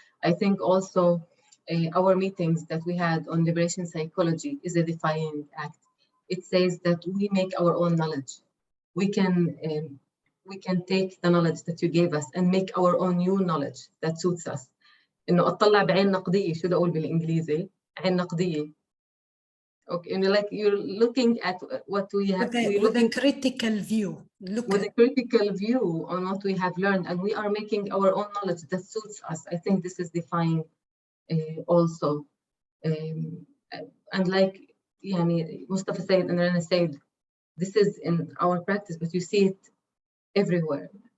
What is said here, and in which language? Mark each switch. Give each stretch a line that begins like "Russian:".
English: I think also our meetings that we had on liberation psychology is a defining act. It says that we make our own knowledge. We can we can take the knowledge that you gave us and make our own new knowledge that suits us.
Arabic: إنه أطلع بعين نقدية، شو بدي أقول بالإنجليزي؟ عين نقدية.
English: Okay, and like you're looking at what we have, with a critical view. With a critical view on what we have learned, and we are making our own knowledge that suits us. I think this is defined also. And like Mustafa said and Rana said, this is in our practice, but you see it everywhere.